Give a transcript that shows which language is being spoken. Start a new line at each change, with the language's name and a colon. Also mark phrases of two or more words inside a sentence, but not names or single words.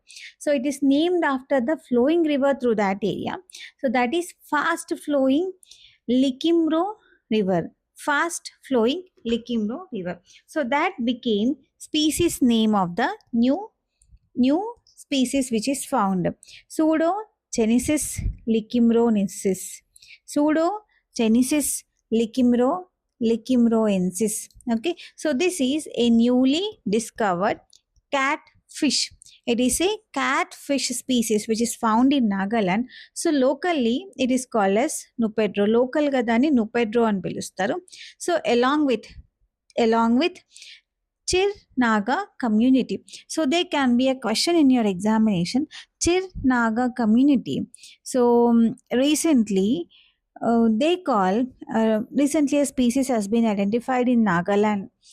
English: So it is named after the flowing river through that area. So that is fast flowing Likimro river. Fast flowing Likimro river. So that became species name of the new species which is found. Pseudogenesis lichimronensis. Pseudogenesis lichimroensis. Okay, so this is a newly discovered catfish. It is a catfish species which is found in Nagaland. So locally it is called as Nupedro.
Telugu: Local gadani Nupedro అని పిలుస్తారు.
English: So along with Chir Naga community. So there can be a question in your examination. Chir Naga community. So recently recently a species has been identified in Nagaland.